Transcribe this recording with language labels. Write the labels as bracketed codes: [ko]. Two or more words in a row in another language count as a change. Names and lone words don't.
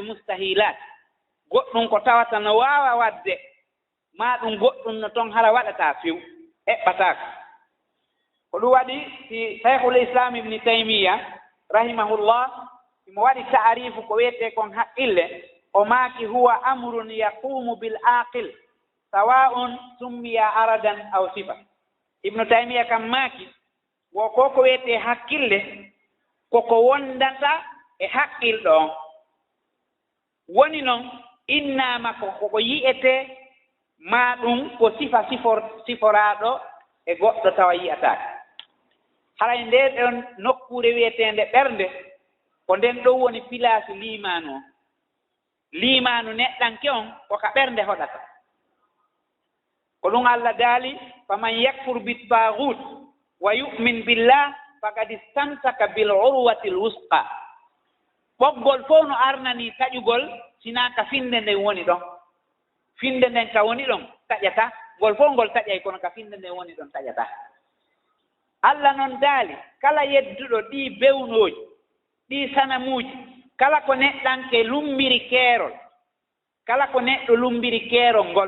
[ff] mustahilat goɗɗum ko tawata no waawa waɗde maa ɗum goɗɗum no toon hara waɗataa few eɓɓataako ko ɗum waɗi si cheikhul islam ibni taymiya rahimahullah mo waɗi ta'arifu ko wiyetee kon haqqille o maaki [ar] هو أمر يقوم بالعاقل سواء سمي عرضا أو صفة [ff] ibnu taymiya kam maaki wo ko wiyetee hakkille koko wondata e haqqilɗo on woni noon innaama koko yi'etee maa ɗum ko sifa siforaaɗo e goɗɗo tawa yi'ataake haray nde ɗon nokkuure wiyeteende ɓernde ko nden ɗon woni pilaasi liimaanu o limaanu neɗɗanke on koka ɓernde hoɗata ko ɗum Allah daali [ar] فمن يكفر بالطاغوت ويؤمن بالله فقد استمسك بالعروة الوثقى [ff] ɓoggol fof no arnani taƴugol sina ka finde nden woni ɗon finde nden ka woni ɗon taƴata ngol fof ngol taƴay kono ka finde nden woni ɗon taƴata Allah noon daali kala yedduɗo ɗi bewnoji ɗi sanamuji kala ko neɗɗanke lumbiri keerol kala ko neɗɗo lumbiri keerol ngol